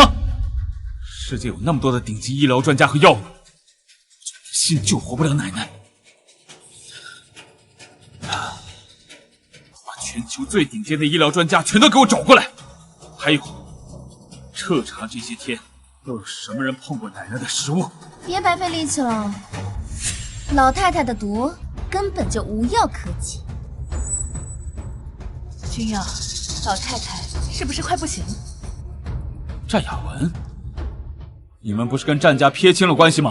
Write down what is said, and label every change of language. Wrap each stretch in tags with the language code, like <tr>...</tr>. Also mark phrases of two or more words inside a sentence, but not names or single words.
<zh>世界有那麼多的頂級醫療專家和藥物，一心救活不了奶奶。把全球最頂尖的醫療專家全都給我找過來，還有徹查這些天都有什麼人碰過奶奶的食物。別白費力氣了，老太太的毒根本就無藥可解。君耀， 老太太是不是快不行了？战雅文，你们不是跟战家撇清了关系吗？</zh>